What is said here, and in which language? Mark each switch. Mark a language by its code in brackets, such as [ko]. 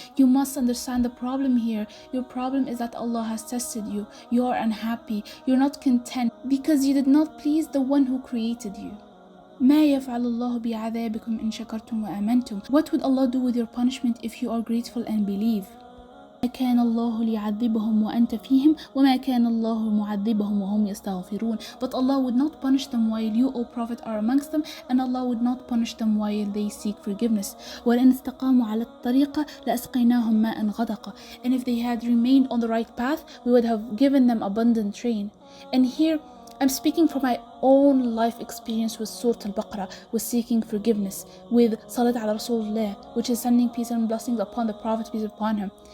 [en] You must understand the problem here. Your problem is that Allah has tested you. You are unhappy. You're not content because you did not please the one who created you. [ar] ما يفعل الله بعذابكم إن شكرتم وآمنتم. [en] What would Allah do with your punishment if you are grateful and believe? [ar] كان الله ليعذبهم وأنت فيهم وما كان الله معذبهم وهم يستغفرون. [en] But Allah would not punish them while you, O Prophet, are amongst them, and Allah would not punish them while they seek forgiveness. [ar] وَلَنْ اسْتَقَامُوا عَلَى الطَّرِيقَ لَأَسْقَيْنَاهُمْ مَاءً غَدَقًا. [en] And if they had remained on the right path, we would have given them abundant rain. And here I'm speaking from my own life experience with Surat Al-Baqarah, with seeking forgiveness, with Salat ala Rasulullah, which is sending peace and blessings upon the Prophet, peace upon him.